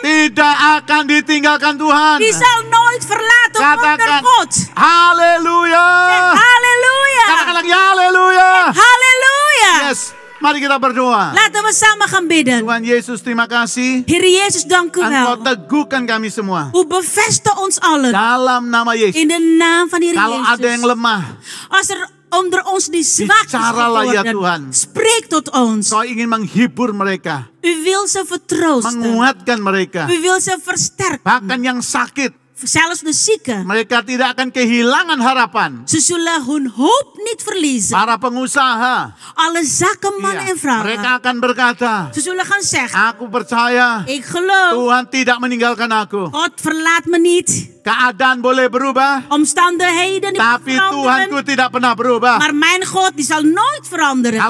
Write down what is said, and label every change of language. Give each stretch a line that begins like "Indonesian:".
Indonesian: tidak akan ditinggalkan Tuhan.
Dutch: die zal nooit verlaten worden
Indonesian: Katakan,
Dutch: door God.
Indonesian: haleluya.
Dutch: Halleluja.
Indonesian: Katakan lagi haleluya.
Dutch: Halleluja.
Indonesian: Yes, mari kita berdoa.
Dutch: Laten we samen gaan bidden.
Indonesian: Tuhan Yesus, terima kasih.
Dutch: Heer Jezus, dank u
Indonesian: Engkau
Dutch: wel.
Indonesian: teguhkan kami semua.
Dutch: U bevestigt ons allen.
Indonesian: Dalam nama Yesus.
Dutch: In de naam van Heer
Indonesian: Kalau ada yang
Dutch: Jezus.
Indonesian: lemah,
Dutch: Als er onder ons die zwak is
Indonesian: Bicaralah ya
Dutch: geworden,
Indonesian: Tuhan.
Dutch: spreek tot ons.
Indonesian: Kau ingin menghibur mereka,
Dutch: U wil ze vertroosten.
Indonesian: menguatkan mereka.
Dutch: U wil ze versterken.
Indonesian: Bahkan yang sakit,
Dutch: Zelfs de zieken.
Indonesian: mereka tidak akan kehilangan harapan.
Dutch: Ze zullen hun hoop niet verliezen.
Indonesian: Para pengusaha,
Dutch: Alle zakenmannen
Indonesian: iya,
Dutch: en vrouwen.
Indonesian: mereka akan berkata,
Dutch: Ze zullen gaan zeggen.
Indonesian: aku percaya
Dutch: Ik geloof.
Indonesian: Tuhan tidak meninggalkan aku.
Dutch: God verlaat me niet.
Indonesian: Keadaan boleh berubah,
Dutch: Omstandigheden die
Indonesian: tapi
Dutch: veranderen.
Indonesian: Tuhanku tidak pernah berubah.
Dutch: Maar mijn God die zal nooit veranderen.